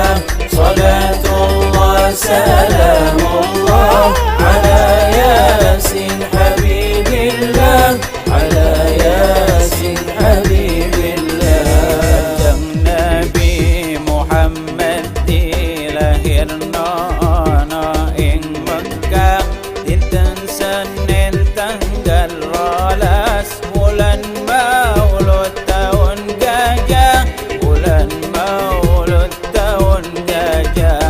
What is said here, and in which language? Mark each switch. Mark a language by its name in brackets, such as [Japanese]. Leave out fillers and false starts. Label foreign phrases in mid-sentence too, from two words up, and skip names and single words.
[Arabic] صلاة الله سلام الله على ياسين حبيب الله، على ياسين حبيب الله. النبي محمد [Javanese] دي lahirna ing Mekah dinten Senin tanggal 12 bulan Maulud tahun gajah, bulan Maulud tahun gajah.